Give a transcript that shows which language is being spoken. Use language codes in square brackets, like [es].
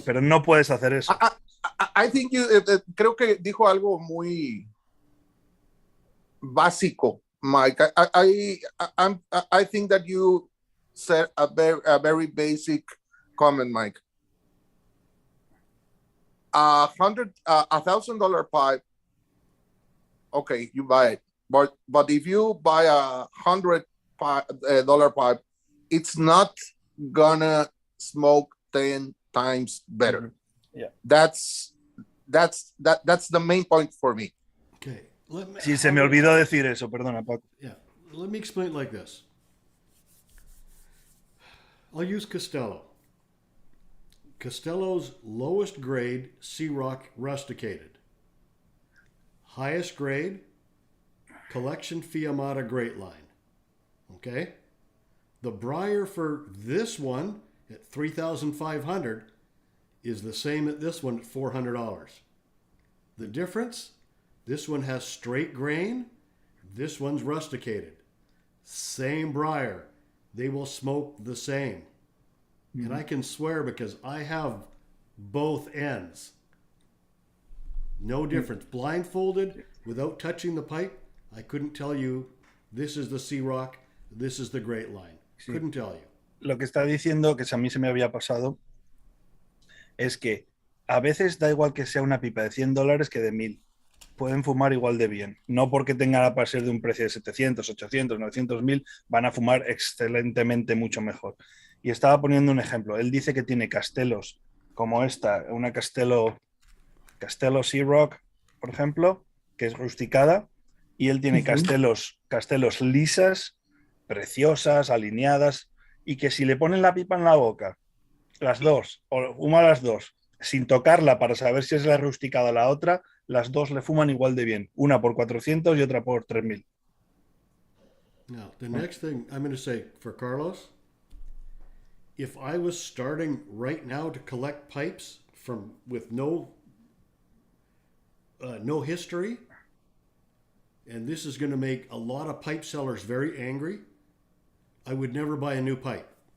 [es] Pero no puedes hacer eso. [en] I think [es] creo que dijo algo muy básico, Mike. [en] I think that you said a very basic comment, Mike. $1,000 pipe, okay, you buy it. But if you buy $100 pipe, it's not gonna smoke 10 times better. Yeah. That's the main point for me. Okay. [es] Sí, se me olvidó decir eso, perdona, Paco. [en] Yeah. Let me explain it like this. I'll use Costello. Costello's lowest grade C-Rock rusticated. Highest grade collection Fiamata Great Line. Okay? The Briar for this one at $3,500 is the same at this one at $400. The difference, this one has straight grain, this one's rusticated. Same Briar. They will smoke the same. And I can swear because I have both ends. No difference. Blindfolded, without touching the pipe, I couldn't tell you this is the C-Rock, this is the Great Line. [es] Sí. [en] Couldn't tell you. [es] Lo que está diciendo, que a mí se me había pasado, es que a veces da igual que sea una pipa de $100 que de 1,000. Pueden fumar igual de bien. No porque tengan a ser de un precio de 700, 800, 900, 1,000, van a fumar excelentemente mucho mejor. Y estaba poniendo un ejemplo. Él dice que tiene castelos como esta, una Castelo C-Rock, por ejemplo, que es rusticada, y él tiene castelos lisas, preciosas, alineadas, y que si le ponen la pipa en la boca, las dos, o fuma las dos, sin tocarla para saber si es la rusticada o la otra, las dos le fuman igual de bien. Una por 400 y otra por 3,000. [en] Now, the next thing I'm going to say for Carlos, if I was starting right now to collect pipes with no history, and this is going to make a lot of pipe sellers very angry, I would never buy a new pipe.